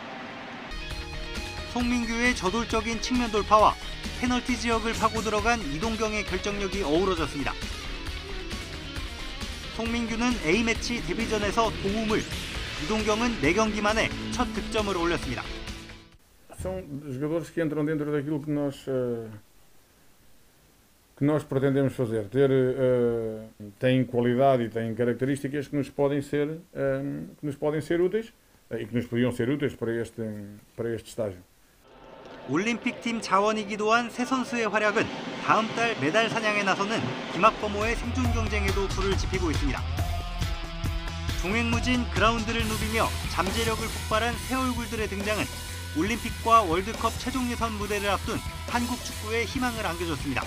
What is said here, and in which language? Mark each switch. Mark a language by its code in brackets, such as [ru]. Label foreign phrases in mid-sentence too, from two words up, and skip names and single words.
[ko] 송민규의 저돌적인 측면 돌파와 페널티 지역을 파고 들어간 이동경의 결정력이 어우러졌습니다. 송민규는 A매치 데뷔전에서 도움을, 이동경은 4경기 만에 첫 득점을 올렸습니다. [pt] São jogadores que entram dentro daquilo que nós pretendemos fazer. Têm qualidade e têm características que nos podem ser úteis e que nos podiam ser úteis para este estágio. [ko] 올림픽팀 자원이기도 한 세 선수의 활약은 다음 달 메달 사냥에 나서는 김학범호의 생존 경쟁에도 불을 지피고 있습니다. 종횡무진 그라운드를 누비며 잠재력을 폭발한 새 얼굴들의 등장은 올림픽과 월드컵 최종 예선 무대를 앞둔 한국 축구에 희망을 안겨줬습니다.